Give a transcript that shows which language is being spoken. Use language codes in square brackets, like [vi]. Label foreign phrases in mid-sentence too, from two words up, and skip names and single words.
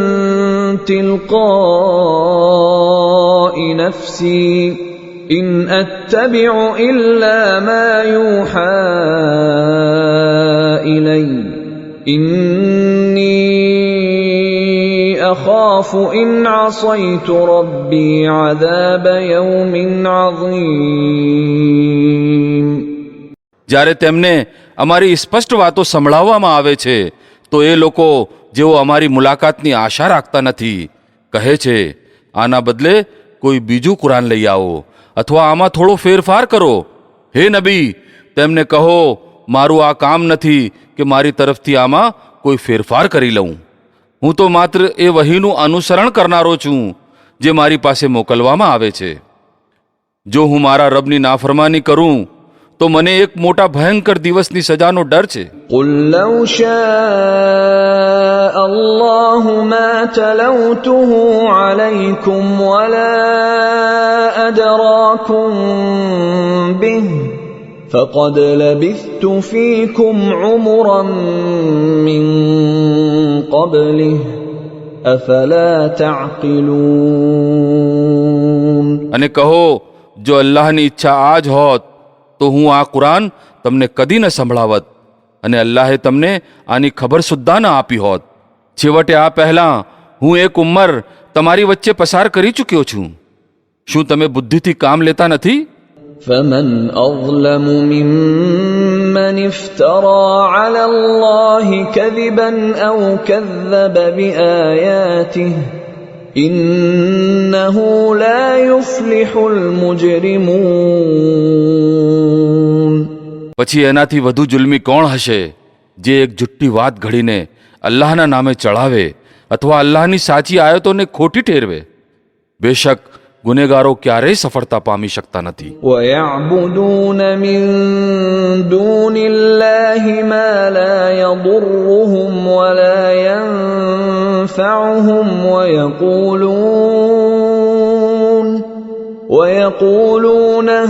[ar] تِلْقَاءِ نَفْسِي إِنْ أَتَّبِعُ إِلَّا مَا يُوحَى إِلَيَّ إِنِّي أَخَافُ إِنْ عَصَيْتُ رَبِّي عَذَابَ يَوْمٍ عَظِيمٍ. [gu] જ્યારે તેમને અમારી સ્પષ્ટ વાતો સંભળાવવામાં આવે છે તો એ લોકો જેઓ અમારી મુલાકાતની આશા રાખતા નથી કહે છે, આના બદલે કોઈ બીજું કુરાન લઈ આવો અથવા આમાં થોડો ફેરફાર કરો. હે નબી, તેમને કહો, મારું આ કામ નથી કે મારી તરફથી આમાં કોઈ ફેરફાર કરી લઉં. હું તો માત્ર એ વહીનું અનુસરણ કરનારો છું જે મારી પાસે મોકલવામાં આવે છે. જો હું મારા રબની નાફરમાની કરું તો મને એક મોટા ભયંકર દિવસની સજાનો ડર છે. [ar] قُلْ لَوْ شَاءَ اللَّهُ مَا تَلَوْتُهُ عَلَيْكُمْ وَلَا أَدْرَاكُمْ بِهِ فَقَدْ لَبِثْتُ فِيكُمْ عُمُرًا مِّن قَبْلِهِ أَفَلَا تَعْقِلُونَ. [gu] અને કહો, જો અલ્લાહની ઈચ્છા આ જ હોત તો હું આ કુરાન તમને કદી ન સંભળાવત અને અલ્લાહે તમને આની ખબર સુદ્ધા ન આપી હોત. છેવટે આ પહેલાં હું એક ઉંમર તમારી વચ્ચે પસાર કરી ચૂક્યો છું. શું તમે બુદ્ધિથી કામ લેતા નથી? [ar] فَمَنْ أَظْلَمُ مِمَّنِ افْتَرَى عَلَى اللَّهِ كَذِبًا أَوْ كَذَّبَ بِآيَاتِهِ إِنَّهُ لَا يُفْلِحُ الْمُجْرِمُونَ. [gu] પછી એનાથી વધુ જુલ્મી કોણ હશે જે એક જુઠ્ઠી વાત ઘડીને અલ્લાહના નામે ચડાવે અથવા અલ્લાહની સાચી આયતોને ખોટી ઠેરવે. બેશક ગુનેગારો ક્યારેય સફળતા પામી શકતા નથી. [ar] وَيَعْبُدُونَ مِن دُونِ اللَّهِ مَا لَا يَضُرُّهُمْ وَلَا يَنفَعُهُمْ وَيَقُولُونَ